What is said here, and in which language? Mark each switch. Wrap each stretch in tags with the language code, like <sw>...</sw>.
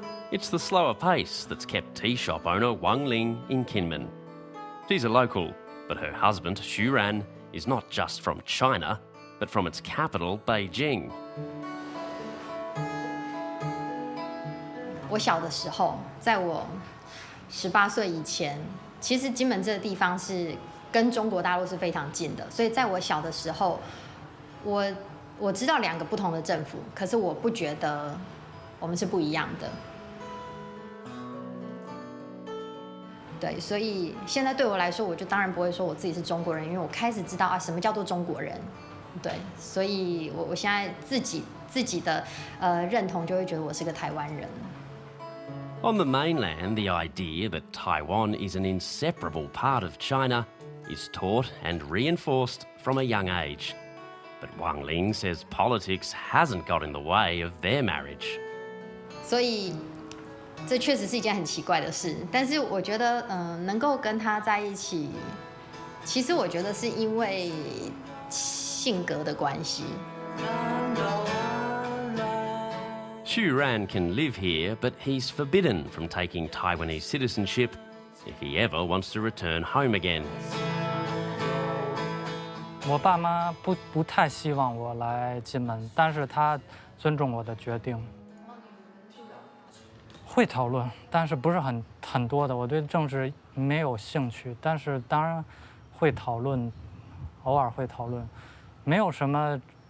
<en>It's the slower pace that's kept tea shop owner Wang Ling in Kinmen. She's a local, but her husband, Xu Ran, is not just from China, but from its capital, Beijing.</en> <zh>我小的时候，在我18岁以前，其实金门这个地方是跟中国大陆是非常近的，所以在我小的时候，我知道2个不同的政府，可是我不觉得我们是不一样的。对，所以现在对我来说，我就当然不会说我自己是中国人，因为我开始知道什么叫做中国人。对，所以我现在自己的认同就会觉得我是个台湾人。</zh> <en>On the mainland, the idea that Taiwan is an inseparable part of China is taught and reinforced from a young age. But Wang Ling says politics hasn't got in the way of their marriage.</en> <zh>所以这确实是一件很奇怪的事，但是我觉得，能够跟他在一起，其实我觉得是因为性格的关系。</zh> <en>Xu Ran can live here, but he's forbidden from taking Taiwanese citizenship if he ever wants to return home again.</en> <zh>我爸妈不太希望我来金门，但是他尊重我的决定。会讨论，但是不是很多的。我对政治没有兴趣，但是当然会讨论，偶尔会讨论，没有什么。</zh>